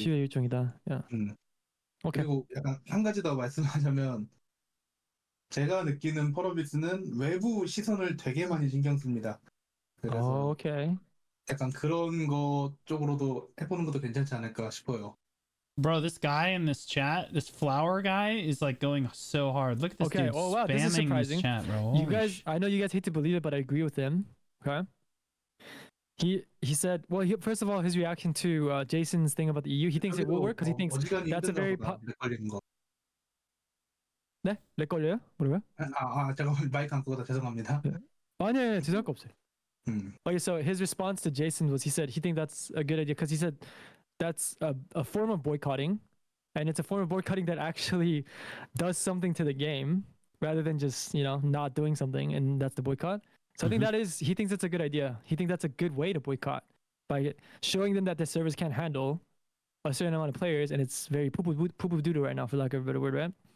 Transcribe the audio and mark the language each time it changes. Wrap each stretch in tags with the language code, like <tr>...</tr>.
<ko>시의 일종이다. 야. 오케이. 그리고 약간 한 가지 더 말씀하자면 제가 느끼는 펄어비스는 외부 시선을 되게 많이 신경 씁니다. 그래서 오케이. 약간 그런 거 쪽으로도 해보는 것도 괜찮지 않을까 싶어요.</ko> <en>Bro, this guy in this chat, this flower guy, is like going so hard. Look at this dude Oh wow, this is spamming this surprising. chat, bro. You Holy guys, I know you guys hate to believe it, but I agree with him. Okay. He said, well, first of all, his reaction to Jason's thing about the EU, he thinks it will work because he thinks that's a very</en> <ko>걸리는 거. 네? 렉 걸려요? 뭐라고요? 잠깐만 마이크 안 끄고 죄송합니다. 아니에요, 죄송할 거 없어요.</ko> <en>Okay, so his response to Jason was he said he thinks that's a good idea because he said that's a form of boycotting, and it's a form of boycotting that actually does something to the game rather than just not doing something, and that's the boycott. So I think he thinks that's a good idea. He thinks that's a good way to boycott by showing them that the servers can't handle a certain amount of players, and it's very poo-poo doodle right now, for lack of a better word, right?</en>